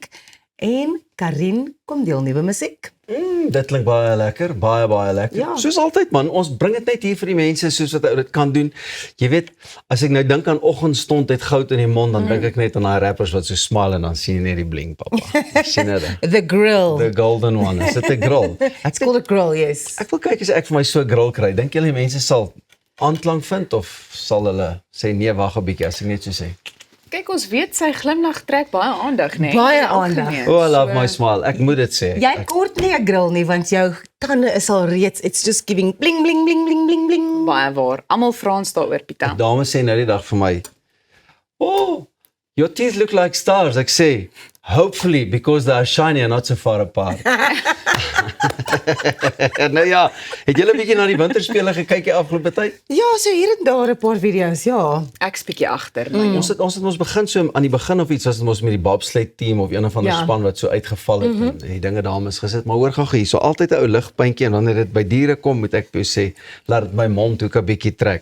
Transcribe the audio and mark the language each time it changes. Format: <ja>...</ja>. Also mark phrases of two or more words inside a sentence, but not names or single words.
<af>En Karin kom deel nuwe musiek. Dit klink baie lekker, baie lekker. Ja. Soos altyd man, ons bring dit net hier vir die mense soos wat ou dit kan doen. Jy weet, as ek nou dink aan oggendstond het goud in die mond, dan dink ek net aan daai rappers wat so smile en dan sien jy net die bling, papa. Sien dit?</af> <en>The grill. The golden one.</en> <af>Is dit 'n grill?</af> <en>It's called a grill, yes.</en> <af>Ek wil kyk as ek vir my so 'n grill kry. Dink julle mense sal aanklank vind of sal hulle sê nee, wag 'n bietjie as ek net so sê? Kyk, ons weet sy glimlag trek baie aandag, né? Baie aandag.</af> <en>Oh, I love my smile.</en> <af>Ek moet dit sê. Jy kort nie 'n grill nie, want jou tande is al reeds,</af> <en>it's just giving bling bling bling bling bling bling.</en> <af>Baie waar. Almal vra ons daaroor, Pieter. Dames sê nou die dag vir my,</af> <en>"Oh, your teeth look like stars."</en> <af>Ek sê,</af> <en>"Hopefully because they are shiny and not so far apart."</en> <af>Nou ja, het julle 'n bietjie na die winterspele gekyk die afgelope tyd? Ja, so hier en daar 'n paar video's, ja. Ek's bietjie agter, maar Ons het ons begin so aan die begin of iets, was ons met die</af> <en>bobsled team</en> <af>of een of ander Ja. span wat so uitgeval het en die dinge dames gesit, maar hoor gou hier, so altyd 'n ou ligpuntjie en wanneer dit by diere kom, moet ek vir jou sê, laat dit my mond ook 'n bietjie trek.</af>